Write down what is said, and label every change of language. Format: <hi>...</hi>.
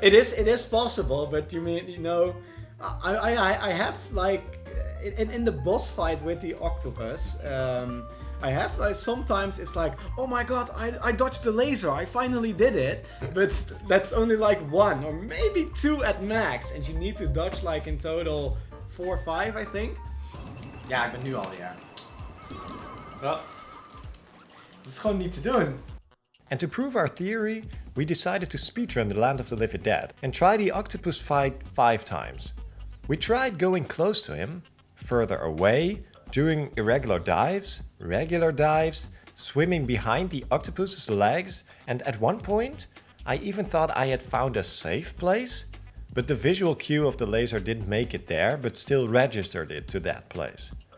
<en>It is possible, but I have like in the boss fight with the octopus. I have like sometimes it's like, oh my god, I dodged the laser, I finally did it, but that's only like 1 or maybe 2 at max, and you need to dodge like in total 4 or 5, I think.</en> <nl>Ja, ik ben nu al, ja. Dat is gewoon niet te doen.</nl> <en>And to prove our theory, we decided to speedrun the Land of the Living Dead and try the octopus fight 5 times. We tried going close to him, further away, doing irregular dives, regular dives, swimming behind the octopus's legs, and at one point, I even thought I had found a safe place, but the visual cue of the laser didn't make it there, but still registered it to that place.</en>